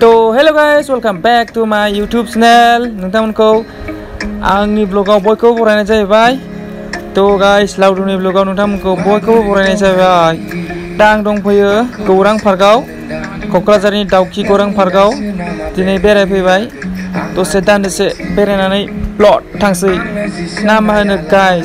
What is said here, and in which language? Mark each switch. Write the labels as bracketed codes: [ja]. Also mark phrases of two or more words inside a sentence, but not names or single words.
[en] hello guys, welcome back to my YouTube channel. [brx] नोंथांमोनखौ आंनि ब्लगाव बयखौबो बरायनाय जाहैबाय। गाइस लावदुमनि ब्लगाव नोंथांमोनखौ बयखौबो बरायनाय जाहैबाय। दा आं दंफैयो गौरां पार्कआव, क'क्राझारनि दाउखि गौरां पार्कआव दिनै बेरायफैबाय। दसे दान्दिसे बेरायनानै ब्लड थांसै ना मा होनो गाइस।